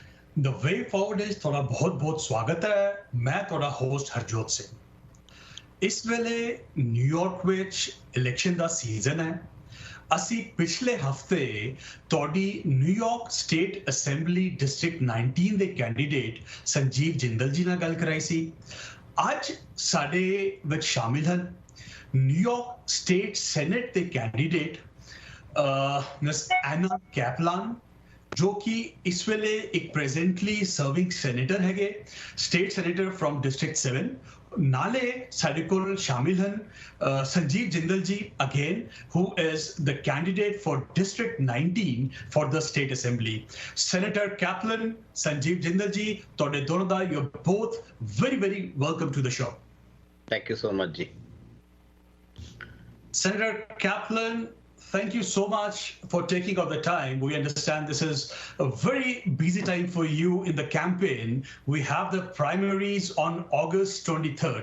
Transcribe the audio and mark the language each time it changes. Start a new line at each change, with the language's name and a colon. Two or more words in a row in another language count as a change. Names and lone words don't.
Punjabi: द वे फॉरवर्ड इज ਤੁਹਾਡਾ ਬਹੁਤ-ਬਹੁਤ ਸਵਾਗਤ ਹੈ। ਮੈਂ ਤੁਹਾਡਾ ਹੋਸਟ ਹਰਜੋਤ ਸਿੰਘ। ਇਸ ਵੇਲੇ ਨਿਊਯਾਰਕ ਵਿੱਚ ਇਲੈਕਸ਼ਨ ਦਾ ਸੀਜ਼ਨ ਹੈ। ਅਸੀਂ ਪਿਛਲੇ ਹਫਤੇ ਤੁਹਾਡੀ ਨਿਊਯਾਰਕ ਸਟੇਟ ਅਸੈਂਬਲੀ ਡਿਸਟ੍ਰਿਕਟ 19 ਦੇ ਕੈਂਡੀਡੇਟ ਸੰਜੀਵ ਜਿੰਦਲ ਜੀ ਨਾਲ ਗੱਲ ਕਰਾਈ ਸੀ। ਅੱਜ ਸਾਡੇ ਵਿੱਚ ਸ਼ਾਮਿਲ ਹਨ ਨਿਊਯਾਰਕ ਸਟੇਟ ਸੈਨੇਟ ਦੇ ਕੈਂਡੀਡੇਟ ਮਿਸ ਐਨਾ ਕੈਪਲਾਨ, ਜੋ ਕਿ ਇਸ ਵੇਲੇ ਇੱਕ
English: presently serving senator
Punjabi: ਹੈਗੇ,
English: state senator from district 7.
Punjabi: ਨਾਲੇ ਸਾਡੇ ਕੋਲ ਸ਼ਾਮਿਲ ਹਨ ਸੰਜੀਵ ਜਿੰਦਲ ਜੀ ਅਗੇਨ,
English: who is the candidate for district 19 for the state assembly. Senator Kaplan, Sanjeev Jindal ji,
Punjabi: ਤੁਹਾਡੇ ਦੋਨੋਂ ਦਾ
English: you're both very welcome to the show. Thank you so much ji. Senator Kaplan, thank you so much for taking out the time. We understand this is a very busy time for you in the campaign. We have the primaries on August 23rd.